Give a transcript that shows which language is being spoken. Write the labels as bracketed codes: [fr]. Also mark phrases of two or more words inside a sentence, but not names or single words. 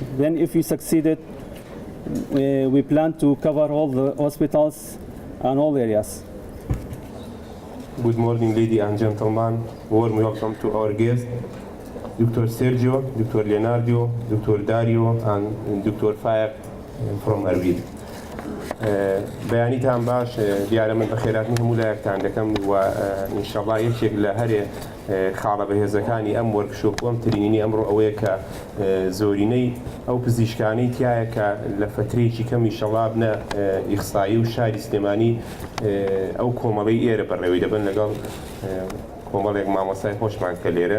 [en] Then if we succeeded, we plan to cover all the hospitals and all areas. Good morning, ladies and gentlemen. Warm welcome to our guests, Dr. Sergio, Dr. Leonardo, Dr. Dario, and Dr. Faik from Erbil. [ckb] بيانيتان باش دیارە من بەخێراتنی هەموو لایەکتان دەکەم و ئینشەڵڵا یەکێک لە هەرێ خاڵە بەهێزەکانی ئەم وەرکشۆپ و ئەم ترینینی ئەمڕۆ ئەوەیە کە زۆرینەی ئەو پزیشکانەی تایە کە لە فترێکی کەم ئینشەڵڵا بنە ئیخسایی و شاری سلێمانی ئەو کۆمەڵەی ئێرە بەڕێوەی دەبن لەگەڵ کۆمەڵێک مامۆستای خۆشمان کە لێرن.